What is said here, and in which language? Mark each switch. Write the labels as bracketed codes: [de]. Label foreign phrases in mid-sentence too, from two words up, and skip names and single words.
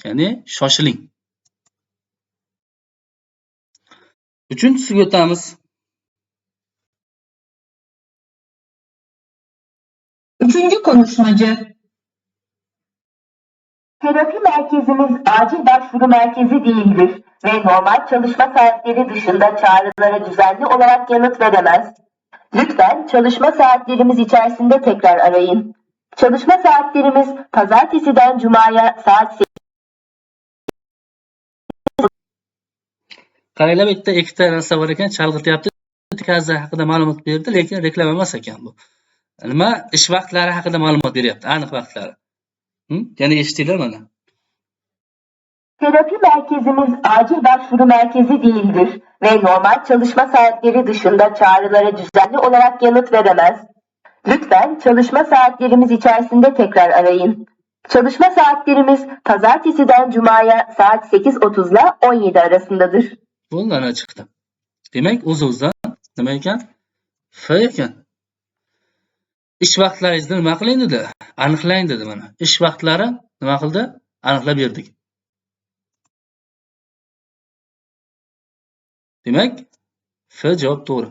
[uz] Ya'ni shoshiling. Uchinchisiga o'tamiz. [tr] Üçüncü konuşmacı. Terapi merkezimiz acil başvuru merkezi değildir ve normal çalışma saatleri dışında çağrılara düzenli olarak yanıt veremez. Lütfen çalışma saatlerimiz içerisinde tekrar arayın. Çalışma saatlerimiz pazartesiden cumaya saat 8. [uz] Qaranglar, bu yerda ikkita narsa bor ekan, chalg'ityapti. Kaza haqida ma'lumot berdi, lekin reklama emas ekan bu. Nima? Ish vaqtlari haqida ma'lumot beryapti, aniq vaqtlari. Yana eshitdinglar mana. [tr] Terapi merkezimiz acil başvuru merkezi değildir ve normal çalışma saatleri dışında çağrılara düzenli olarak yanıt veremez. Lütfen çalışma saatlerimiz içerisinde tekrar arayın. Çalışma saatlerimiz pazartesiden cumaya saat 8:30 ile 17 arasındadır. [uz] Bo'ldi, ana chiqdi. Demak, o'z-o'zidan nima ekan? F ekan. Ish vaqtlaringizni nima qiling dedi? Aniqlang dedi mana. Ish vaqtlari nima qildi? Aniqlab berdik. Demak, F javob to'g'ri.